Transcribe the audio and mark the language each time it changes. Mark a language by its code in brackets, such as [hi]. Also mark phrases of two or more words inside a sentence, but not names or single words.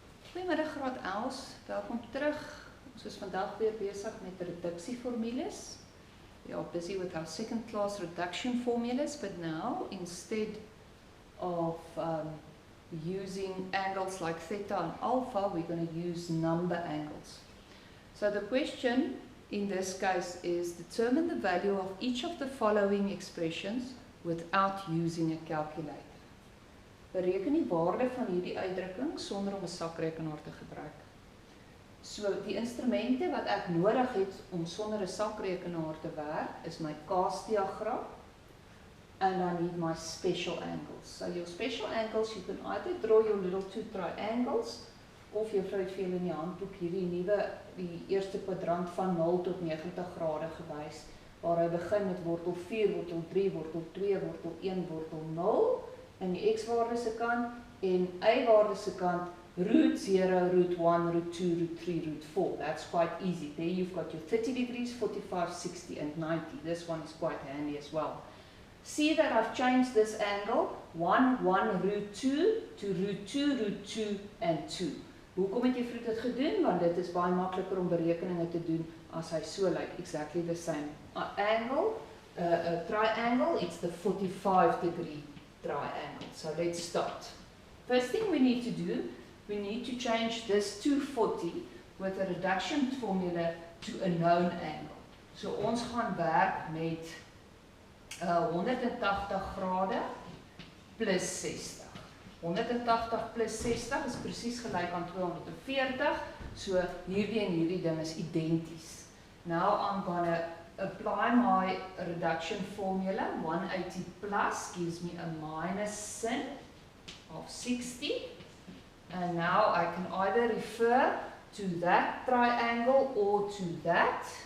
[af] Goeiemiddag graad 11, welkom terug. Ons is vandag weer besig met reduksieformules. [en] We are busy with our second class reduction formulas, but now instead of using angles like theta and alpha, we're going to use number angles. So the question in this case is determine the value of each of the following expressions without using a calculator. [af] Bereken die waarde van hierdie uitdrukking sonder om 'n sakrekenaar te gebruik. So die instrumente wat ek nodig het om sonder 'n sakrekenaar te werk is my kaasdiagram [en] and I need my special angles. So your special angles, you can either draw your little two triangles of [af] juffrou het vir julle in die handboek hierdie die eerste kwadrant van 0 tot 90 grade gewys waar hy begin met wortel 4, wortel 3, wortel 2, wortel 1, wortel 0 in die x-waarde se kant en y-waarde se kant [en] root 0, root 1, root 2, root 3, root 4. That's quite easy. There you've got your 30 degrees, 45, 60 and 90. This one is quite handy as well. See that I've changed this angle 1, 1, root 2 to root 2, root 2 and 2. [af] Hoekom het jy vir dit gedoen? Want dit is baie makliker om berekeninge te doen as hy so lyk. [en] Exactly the same. Angle, a triangle, it's the 45 degree triangle. So let's start. First thing we need to do, we need to change this 240 with a reduction formula to a known angle. [af] So ons gaan werk met 180 grade plus 60. 180 plus 60 is presies gelyk aan 240, so hierdie en hierdie ding is identies. [en] Now I'm gonna apply my reduction formula. 180 plus gives me a minus sin of 60. And now I can either refer to that triangle or to that.